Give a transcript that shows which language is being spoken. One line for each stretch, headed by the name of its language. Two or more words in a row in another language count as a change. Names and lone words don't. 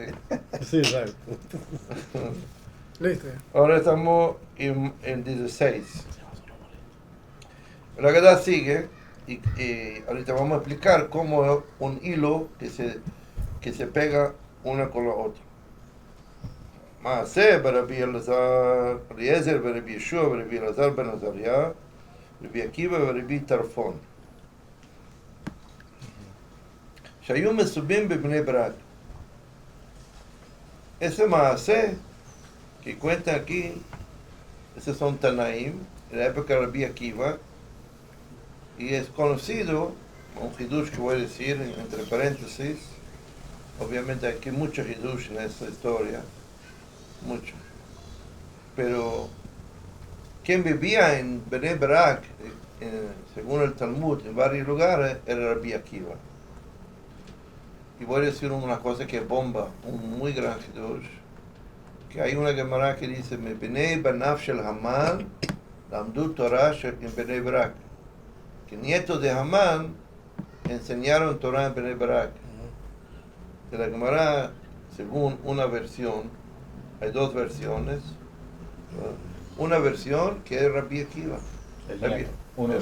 Spanish: Sí, exacto. Listo. Ahora estamos en 16. La verdad sigue y ahorita vamos a explicar cómo es un hilo que se pega una con la otra.
Hebrew: מעשה ברבי אלעזר, אליעזר ורבי ישוע ורבי אלעזר בן עזריה, רבי עקיבא ורבי טרפון. שהיו מסובים בבני ברק.
Spanish: Ese מעשה que cuenta aquí, esos son Tanaim, en la época de Rabbi Akiva, y es conocido, un hidush que voy a decir entre paréntesis, obviamente aquí mucho hidush en esta historia, mucho, pero quien vivía en Bnei Brak, según el Talmud, en varios lugares, era Rabbi Akiva. Y voy a decir una cosa que es bomba, un muy gran hidush, que hay una Gemara que dice,
Hebrew: בני בניו של המן, למדו תורה en Bnei Brak,
Spanish: que nietos de Hamán enseñaron Torah en Bnei Brak. De la Gemara, según una versión, hay dos versiones, una versión que es Rabbi Akiva. Uno